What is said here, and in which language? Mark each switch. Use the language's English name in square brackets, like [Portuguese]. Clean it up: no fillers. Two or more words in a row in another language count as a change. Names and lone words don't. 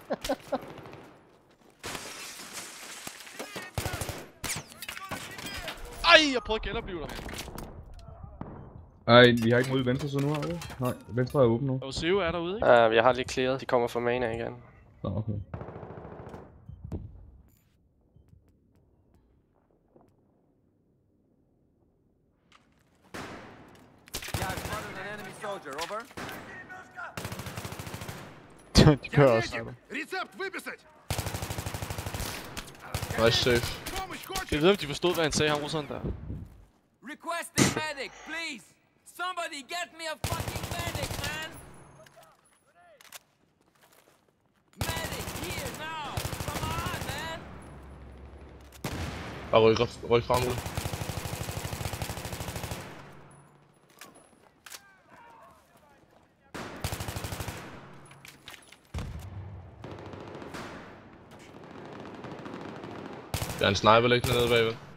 [Danish] Ej, jeg prøvede at genopleve dig. Ej, vi har ikke mod venstre side nu, har vi? Nej, venstre er åben nu. Og Seo er derude, ikke? Jeg har lige clearet, de kommer fra main af igen. Nå, okay. [English] Yeah, I've spotted an enemy soldier. Over. [Danish] De kører også. [English] Nice safe. [Danish] Jeg ved, om de forstod, hvad han sagde, ham russeren der. [English] Requesting medic, please. Somebody get me a fucking medic, man. Medic here now. Come on, man. [Danish] Bare ryk frem ud. Der er en sniper liggende nede bagved.